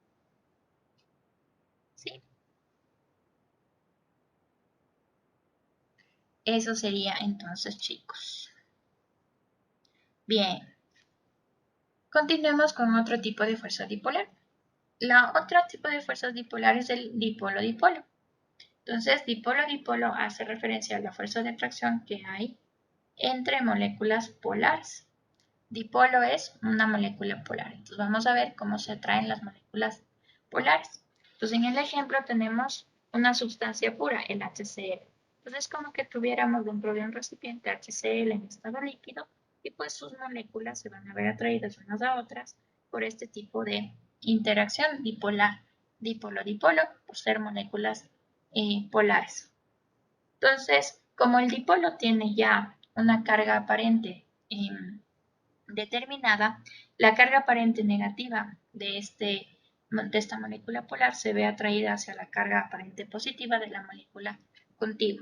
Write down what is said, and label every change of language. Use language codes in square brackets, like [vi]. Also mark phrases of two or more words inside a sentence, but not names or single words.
[es] ¿Sí? Eso sería entonces, chicos. Bien. Continuemos con otro tipo de fuerza dipolar. La otra tipo de fuerzas dipolar es el dipolo-dipolo. Entonces, dipolo-dipolo hace referencia a la fuerza de atracción que hay entre moléculas polares. Dipolo es una molécula polar. Entonces, vamos a ver cómo se atraen las moléculas polares. Entonces, en el ejemplo tenemos una sustancia pura, el HCl. Entonces, es como que tuviéramos dentro de un recipiente HCl en estado líquido y pues sus moléculas se van a ver atraídas unas a otras por este tipo de interacción dipolar, dipolo-dipolo, por ser moléculas polares. Entonces, como el dipolo tiene ya una carga aparente determinada, la carga aparente negativa de esta molécula polar se ve atraída hacia la carga aparente positiva de la molécula contigua.